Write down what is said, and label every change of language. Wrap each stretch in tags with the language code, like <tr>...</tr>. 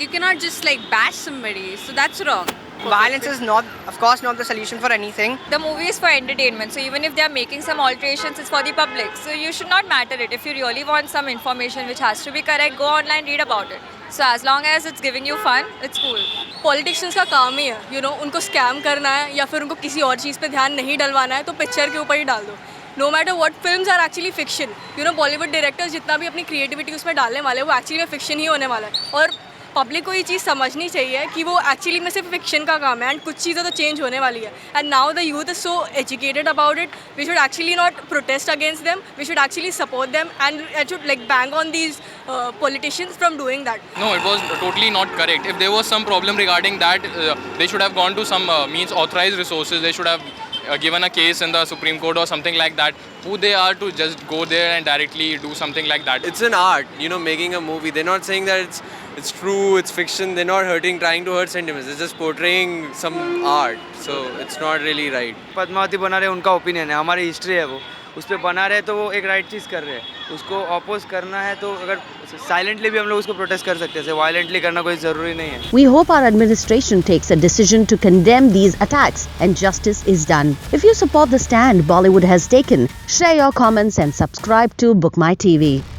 <en>You cannot just like bash somebody. So that's wrong. Violence is not, of course, not the solution for anything. The movie is for entertainment, so even if they are making some alterations, it's for the public. So you should not matter it. If you really want some information which has to be correct, go online, read about it. So as long as it's giving you fun, it's cool.</en> <hi>Politicians का काम ही है, उनको scam करना है या फिर उनको किसी और चीज़ पे ध्यान नहीं डलवाना है तो पिक्चर के ऊपर ही डाल दो.</hi> <en>No matter what, films are actually fiction.</en> <hi>Bollywood directors जितना भी अपनी creativity उसमें डालने वाले हैं वो actually में fiction ही होने वाला है. और पब्लिक को ये चीज़ समझनी चाहिए कि वो एक्चुअली में सिर्फ फिक्शन का काम है एंड कुछ चीज़ें तो चेंज होने वाली है.</hi> <en>And now the youth is so educated about it. We should actually not protest against them. We should actually support them and I should like bang on these politicians from doing that. No, it was totally not correct. If there was some problem regarding that, they should have gone to some means authorized resources. They should have given a case in the Supreme Court or something like that. Who they are to just go there and directly do something like that? It's an art, making a movie. They're not saying that it's true, it's fiction. They're not trying to hurt sentiments. They're just portraying some art. So it's not really right.</en> <hi>Padmavati बना रहे उनका opinion है, हमारी history है वो, उस पर बना रहे तो वो एक राइट चीज़ कर रहे हैं. उसको अपोज करना है तो अगर साइलेंटली भी हम लोग उसको प्रोटेस्ट कर सकते हैं, वायलेंटली करना कोई ज़रूरी नहीं है.</hi> <en>We hope our administration takes a decision to condemn these attacks and justice is done. If you support the stand Bollywood has taken, share your comments and subscribe to Book My TV.</en>